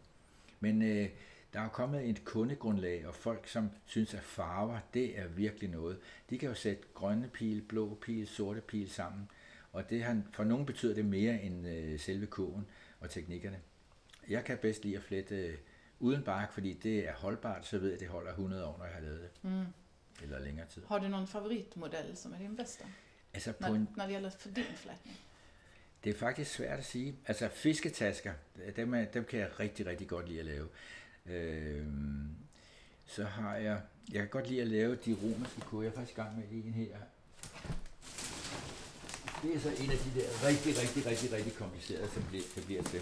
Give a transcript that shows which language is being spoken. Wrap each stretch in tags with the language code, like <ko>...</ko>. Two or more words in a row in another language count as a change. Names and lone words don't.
<da>Men der er kommet et kundegrundlag, og folk, som synes, at farver, det er virkelig noget. De kan jo sætte grønne pil, blå pil, sorte pil sammen, og det for nogen betyder det mere end selve kurven og teknikkerne. Jeg kan bedst lide at flette uden bark, fordi det er holdbart, så ved jeg, at det holder 100 år, når jeg har lavet det. Mm. Eller længere tid.</da> <sv>Har du någon favoritmodell som är din bästa?</sv> <da>Altså</da> <sv>när det gäller för din flätning?</sv> <da>Det er faktisk svært at sige. Altså fisketasker, dem kan jeg rigtig godt lide at lave. Så har jeg kan godt lide at lave de romerske kurve. Jeg er faktisk i gang med en her. Det er så en af de der rigtig komplicerede, som det bliver til.</da>